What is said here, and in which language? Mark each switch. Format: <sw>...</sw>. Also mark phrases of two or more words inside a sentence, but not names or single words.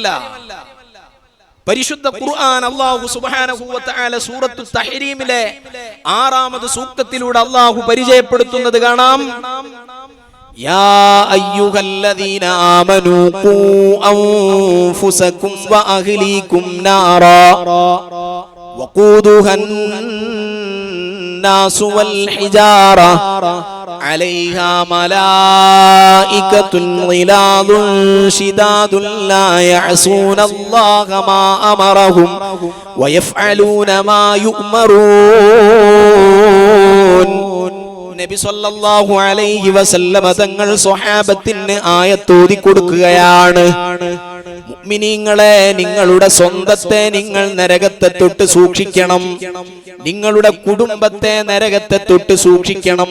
<ml>പരിശുദ്ധ ഖുർആൻ അല്ലാഹു</ml> <ar>سبحانه وتعالى</ar> <ml>സൂറത്തു തഹ്രീമിലെ 6ാമത് സൂക്തത്തിലൂടെ അല്ലാഹു പരിചയപ്പെടുത്തുന്നത് കാണാം.</ml> <ar>يا أيها الذين آمنوا قوا أنفسكم وأهليكم نارا وقودها الناس والحجارة عليها ملائكة غلاظ شداد لا يعصون الله ما أمرهم ويفعلون ما يؤمرون.</ar> <ml>നബി</ml> <ar>صلى الله عليه وسلم</ar> <ml>തങ്ങൾ സ്വഹാബത്തിന് ആയത്തോതി കൊടുക്കുകയാണ്. മുഅ്മിനീങ്ങളെ, നിങ്ങളുടെ സ്വന്തത്തെ നിങ്ങൾ നരകത്തെ തൊട്ട് സൂക്ഷിക്കണം. നിങ്ങളുടെ കുടുംബത്തെ നരകത്തെ തൊട്ട് സൂക്ഷിക്കണം.</ml>